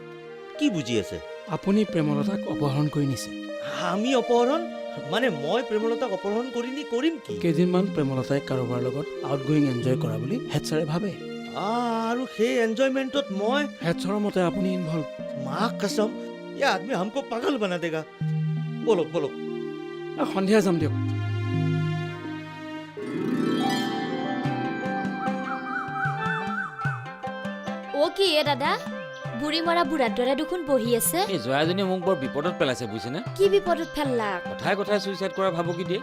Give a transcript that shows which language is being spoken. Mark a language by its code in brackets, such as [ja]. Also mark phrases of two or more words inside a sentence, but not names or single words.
[as] কি বুজি আছে আপুনি প্ৰেমলতাক অপহৰণ কৰি নিছে আমি অপহৰণ মানে মই প্ৰেমলতাক অপহৰণ কৰিম কি কেইদিনমান প্ৰেমলতাই কাৰোবাৰ লগত [en] outgoing enjoy [as] কৰা বুলি [en] head sirে [as] ভাবে আৰু সেই এনজয়মেণ্টত মই [en] head sirৰ [as] মতে আপুনি ইনভলভ [hi] মাँ कसम ये आदमी हमको पागल बना देगा बोलो बोलो [as] সন্ধিয়া যাম দিয়ক অ' কি এ দাদা বুঢ়ী মৰা বুঢ়াৰ দৰে দেখোন বহি আছে। এই জয়াজনীয়ে মোক বৰ বিপদত পেলাইছে বুজিছেনে? কি বিপদত ফেললাক? কথাই কথাই চুইচাইড কৰা ভাবুকি দিয়ে।